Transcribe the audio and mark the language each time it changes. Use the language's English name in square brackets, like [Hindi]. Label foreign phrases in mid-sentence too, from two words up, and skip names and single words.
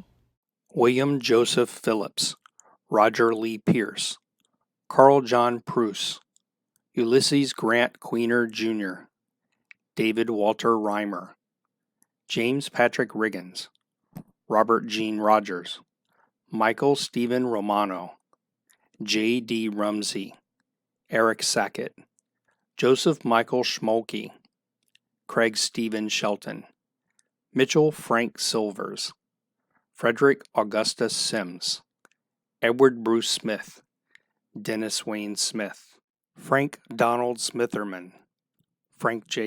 [English] William Joseph Phillips, Roger Lee Pierce, Carl John Pruce, Ulysses Grant Queener, Jr., David Walter Reimer, James Patrick Riggins, Robert Gene Rogers, Michael Stephen Romano, J. D. Rumsey, Eric Sackett, Joseph Michael Schmolke, Craig Stephen Shelton, Mitchell Frank Silvers, Frederick Augustus Sims, Edward Bruce Smith, Dennis Wayne Smith, Frank Donald Smitherman, Frank J.